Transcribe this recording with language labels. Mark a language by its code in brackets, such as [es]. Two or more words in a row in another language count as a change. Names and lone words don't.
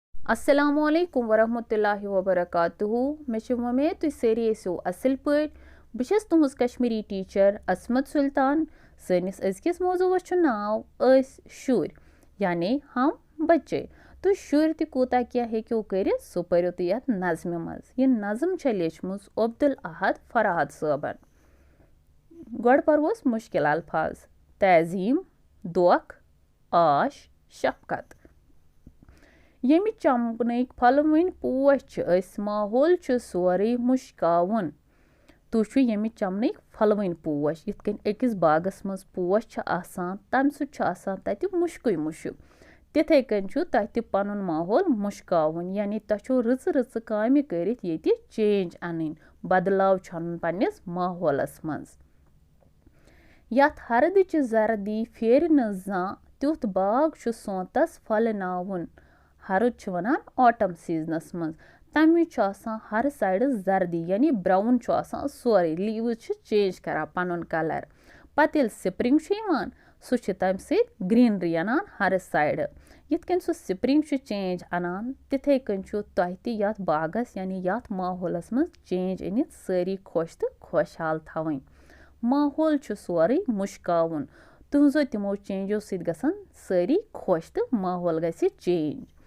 [ar] السلام علیکم ورحمۃ اللہ وبرکاتہ [ks] मे उम्मीद तुम सारी ऐसो असल पट बस तुहस कश्मीरी टीचर असमत सुल्तान सनिस अजकिस मौजूस नाव शुर यानी हम बच्चे तो शुर तूता क्या हेक्यो कर सह परो तुम ये नज़म मज यह नज़म लेचम अब्दुल अहद फरहाद साहबन गो पर्वोस मुश्किल अल्फाज तज़ीम दोख आश शफकत यमि चमनक फलवन पोश माहौल सोरे मुश्कावन तुह यमि चमनक फलवन पोश यिथ अकिस बागस मज पोश तम सत मुश्क मुश्क तिथे कन तह पन माहौल मुश्कावन यानी तह रच रच काम कर चेंज अन बदलाव छन पन्निस माहौलस मज यथ हरदच जर्दी फेर न जा तुथ बाग सोतस फलनावन हरद वनान [en] autumn season [ks] मज तमिच हर साइड जर्दी यानी ब्राउन सोरे [en] leaves change [ks] कर पन कलर पत स्प्रिंग सह तम ग्रीनरी अनान हर साइड यिथन सह स्प्रिंग चेंज अनान तिथे कन तह तथ बागस यानी यथ माहौलस मज चेंज अनित सारी खुश तो खुशहाल थवन माहौल सोरे मुश्कावन तुहजो तमो चेंजो सत सारी खुश तो माहौल गि चेंज